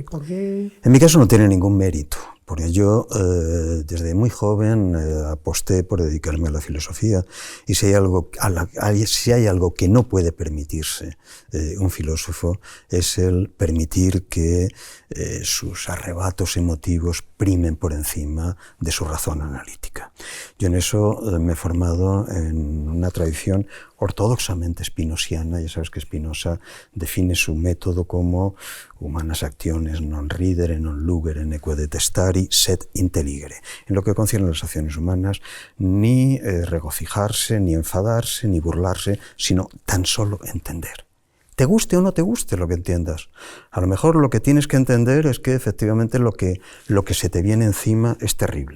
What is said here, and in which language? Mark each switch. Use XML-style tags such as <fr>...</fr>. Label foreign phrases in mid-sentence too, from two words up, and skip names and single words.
<es>En mi caso no tiene ningún mérito, porque yo desde muy joven aposté por dedicarme a la filosofía y si hay algo que no puede permitirse un filósofo es el permitir que sus arrebatos emotivos primen por encima de su razón analítica. Yo en eso me he formado en una tradición ortodoxamente spinosiana. Ya sabes que Spinoza define su método como</es> <la>humanas acciones non ridere, non lugere, neque detestari, sed intelligere.</la> <es>En lo que concierne a las acciones humanas, ni regocijarse, ni enfadarse, ni burlarse, sino tan solo entender. Te guste o no te guste lo que entiendas. A lo mejor lo que tienes que entender es que efectivamente lo que se te viene encima es terrible.</es>